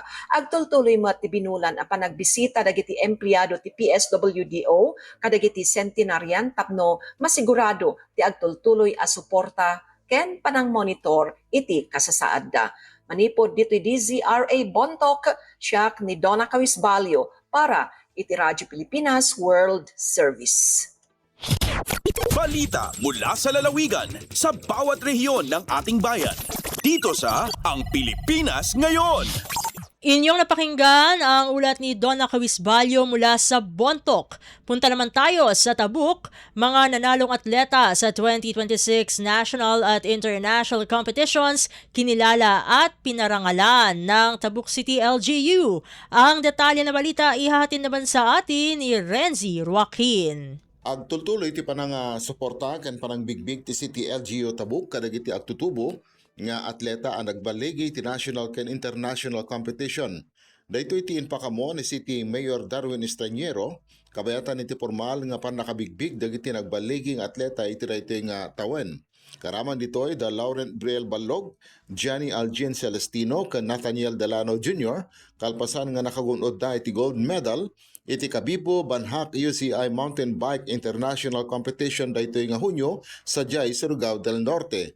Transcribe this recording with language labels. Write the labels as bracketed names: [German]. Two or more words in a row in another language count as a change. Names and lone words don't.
[Iloko] Agtultuloy met ti binulan a panagbisita dagiti empleyado ti PSWDO kadagiti centenarian tapno masigurado ti agtultuloy a suporta ken panang monitor iti kasasaadda. Manipod dito'y DZRA Bontoc, siya ni Donna Kawisbalyo Para iti Radyo Pilipinas World Service. [Filipino] Balita mula sa lalawigan sa bawat rehiyon ng ating bayan. Dito sa Ang Pilipinas Ngayon. Inyong napakinggan ang ulat ni Donna Cawisbalyo mula sa Bontoc. Punta naman tayo sa Tabuk, mga nanalong atleta sa 2026 national at [English] international competitions, [Filipino] kinilala at pinarangalan ng Tabuk City LGU. Ang detalye na balita ihahatid naman sa atin ni Renzi Joaquin. [Iloko] Agtultuloy ti panang suporta ken panang bigbig ti City LGU Tabuk kadagiti agtutubo nga atleta ang nagbaligi ti national ken [English] international competition. [Iloko] Daytoy ti inpakamo ni City Mayor Darwin Estraniero kabayatan iti formal nga panakabigbig dagiti nagbaligi nga atleta iti daytoy nga tawen. Karaman ditoy da Laurent Briel Balog, Johnny Algin Celestino ken Nathaniel Delano Jr. kalpasan nga nakagunod da iti [English] gold medal [Iloko] iti Kabibo Banhak UCI Mountain Bike International Competition daytoy nga Hunyo sa Jai, Surigao del Norte.